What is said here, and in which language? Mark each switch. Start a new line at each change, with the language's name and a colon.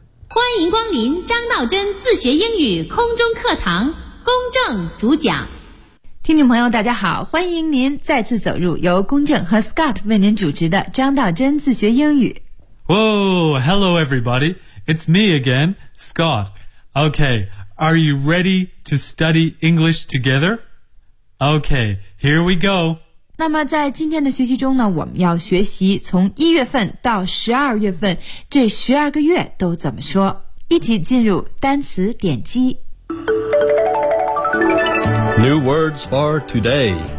Chinese: 欢迎光临张道真自学英语空中课堂，公正主讲。听众朋友大家好，欢迎您再次走入由公正和 Scott 为您主持的张道真自学英语。
English: Whoa, hello everybody, it's me again, Scott. Okay, are you ready to study English together? Okay, here we go.
Chinese: 那么在今天的学习中呢，我们要学习从1月份到12月份这12个月都怎么说，一起进入单词点击。
English: New words for today.